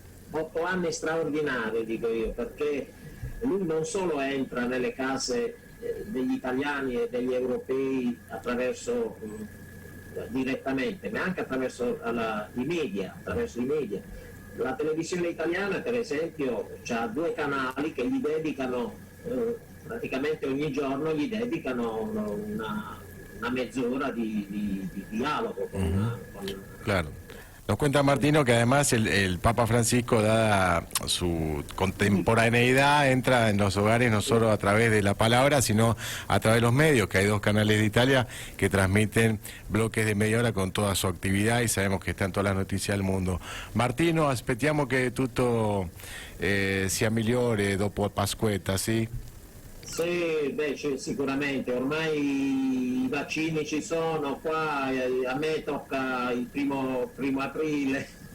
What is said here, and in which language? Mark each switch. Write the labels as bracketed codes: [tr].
[it] 8 anni straordinari, dico io, perché lui non solo entra nelle case degli italiani e degli europei attraverso direttamente, ma anche attraverso i media. La televisione italiana, per esempio, ha 2 canali che gli dedicano praticamente ogni giorno, gli dedicano una mezz'ora di dialogo con [es] Claro. Nos cuenta Martino que además el Papa Francisco, dada su contemporaneidad, entra en los hogares no solo a través de la palabra, sino a través de los medios, que hay 2 canales de Italia que transmiten bloques de media hora con toda su actividad y sabemos que están todas las noticias del mundo. [it] Martino, aspettiamo che tutto sia migliore dopo Pasquetta, sì? Sì, beh, sicuramente, ormai i vaccini ci sono qua, a me tocca il primo aprile.